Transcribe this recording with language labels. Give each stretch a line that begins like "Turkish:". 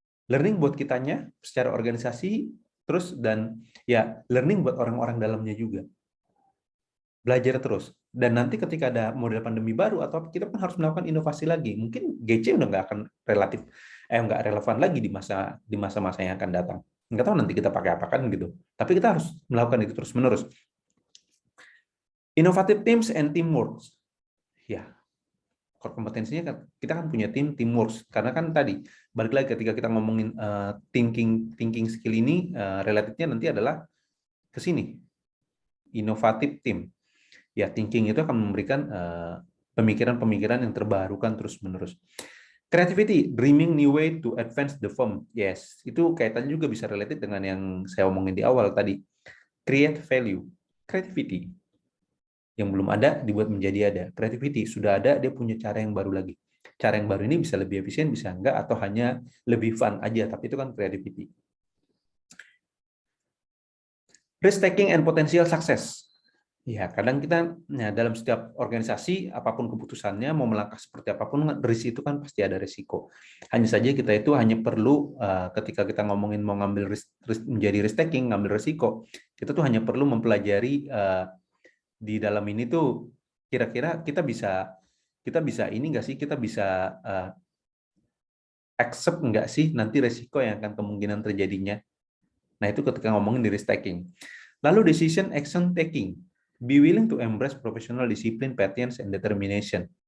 Indonesian: Learning buat kitanya secara organisasi, terus dan ya learning buat orang-orang dalamnya juga. Belajar terus. Dan nanti ketika ada model pandemi baru atau kita pun harus melakukan inovasi lagi. Mungkin GC udah nggak akan nggak relevan lagi di masa-masa yang akan datang. Nggak tahu nanti kita pakai apa kan gitu. Tapi kita harus melakukan itu terus-menerus.
English: Innovative teams and teamwork.
Indonesian: Ya, core kompetensinya kan kita kan punya teamwork. Karena kan tadi balik lagi ketika kita ngomongin thinking skill ini, relatifnya nanti adalah ke sini.
English: Innovative team.
Indonesian: Ya, thinking itu akan memberikan pemikiran-pemikiran yang terbarukan terus-menerus.
English: Creativity, dreaming new way to advance the firm.
Indonesian: Yes, itu kaitannya juga bisa related dengan yang saya omongin di awal tadi.
English: Create value, creativity.
Indonesian: Yang belum ada dibuat menjadi ada. Creativity sudah ada, dia punya cara yang baru lagi. Cara yang baru ini bisa lebih efisien, bisa enggak, atau hanya lebih fun aja, tapi itu kan creativity.
English: Risk taking and potential success.
Indonesian: Ya, kadang kita dalam setiap organisasi apapun keputusannya mau melangkah seperti apapun, risk itu kan pasti ada risiko. Hanya saja kita itu hanya perlu ketika kita ngomongin mau ngambil risk menjadi risk taking, ngambil risiko, kita tuh hanya perlu mempelajari di dalam ini tuh kira-kira kita bisa ini nggak sih, kita bisa accept nggak sih nanti risiko yang akan kemungkinan terjadinya. Nah, itu ketika ngomongin di risk taking. Lalu
English: decision action taking. Be willing to embrace professional discipline, patience, and determination.